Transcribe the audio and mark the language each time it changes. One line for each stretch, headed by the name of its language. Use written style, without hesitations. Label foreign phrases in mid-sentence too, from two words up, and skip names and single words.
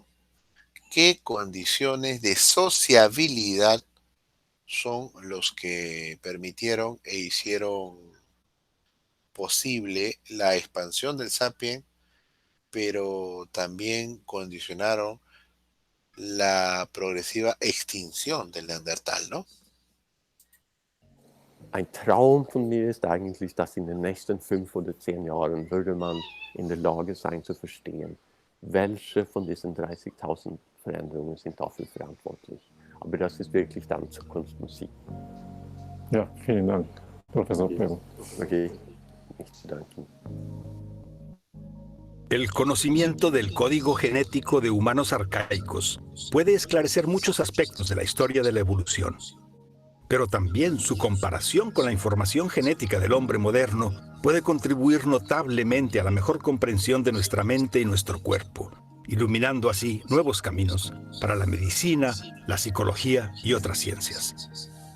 Spanish: ¿Qué condiciones de sociabilidad son los que permitieron e hicieron posible la expansión del Sapien, pero también condicionaron la progresiva extinción del Neandertal, ¿no?
German: Ein Traum von mir ist eigentlich, dass in den nächsten 5 oder 10 Jahren würde man in der Lage sein zu verstehen, welche von diesen 30.000 Veränderungen sind dafür verantwortlich. Aber das ist wirklich dann Zukunftsmusik. Ja, vielen Dank, Professor Prego. Okay, nicht zu danken.
Spanish: El conocimiento del código genético de humanos arcaicos puede esclarecer muchos aspectos de la historia de la evolución. Pero también su comparación con la información genética del hombre moderno puede contribuir notablemente a la mejor comprensión de nuestra mente y nuestro cuerpo, iluminando así nuevos caminos para la medicina, la psicología y otras ciencias.